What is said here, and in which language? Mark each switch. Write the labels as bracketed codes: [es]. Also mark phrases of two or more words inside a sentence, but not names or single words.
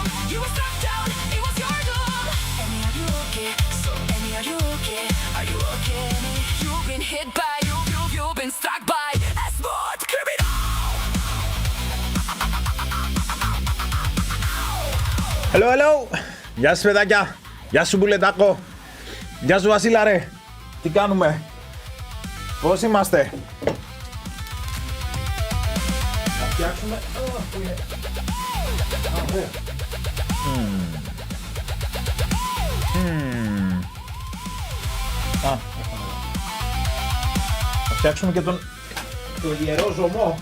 [en] You were struck down, it was your doom. Annie, are you okay? So Annie, are you okay? Are you okay, Annie? You've been hit by, you've been struck by a smart criminal. Hello, hello! [el] Γεια σας παιδάκια! Γεια σου Μπουλετάκο! Γεια σου Βασίλα ρε! Τι κάνουμε? Πώς είμαστε? Να φτιάξουμε... Πού είναι? Να φτιάξουμε και τον ιερό ζωμό.